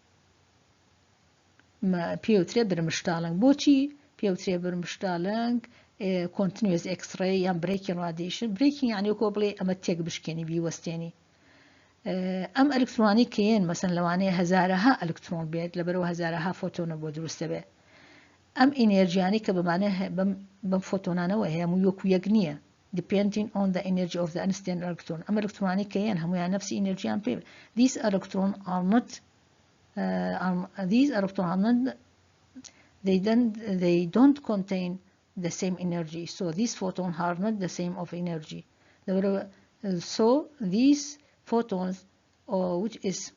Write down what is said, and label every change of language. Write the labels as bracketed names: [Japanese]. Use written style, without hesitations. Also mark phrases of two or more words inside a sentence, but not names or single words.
[Central Kurdish] پێوترێ برمشتاڵنگ بۆچی پێوترێ برمشتاڵنگ [English] continuous X-ray [Central Kurdish] یان [English] breaking radiation breaking [Central Kurdish] یعنی وەکو بڵێ ئەمە تێک بشکێنی بیوەستێنی ئەم ئەلکترۆنی کەیەن مەسەن لەوانەیە هەزارەها ئەلکترۆن بێت لەبەرەوە هەزارەها فۆتۆنە بۆ دروستە بێ ئەم ئینێرجیانی کە بەمانە بەم فۆتۆنانەوە هەیە هەموو وەکو یەک نییە [English] depending on the energy of the instant electron [Central Kurdish] ئەم ئەلکترۆنانی کەیەن هەمویان نفسی ئینێرجیان پێ [English] these electrons are not they don't contain the same energy so these photons are not the same of energy so these photons which is